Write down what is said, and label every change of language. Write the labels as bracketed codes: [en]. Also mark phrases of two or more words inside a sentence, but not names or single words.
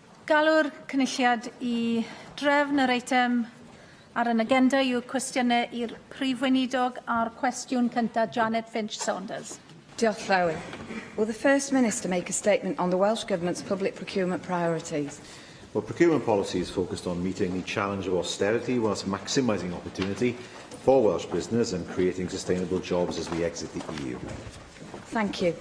[cy] galw'r cynulliad I drefn yr eitem ar yn agenda yw cwestiynau i'r Prif Weinidog a'r cwestiwn cyntaf Janet Finch-Saunders. Diolch Llywydd. [en] Will the First Minister make a statement on the Welsh Government's public procurement priorities? Well, procurement policy is focused on meeting the challenge of austerity whilst maximising opportunity for Welsh business and creating sustainable jobs as we exit the EU. Thank you.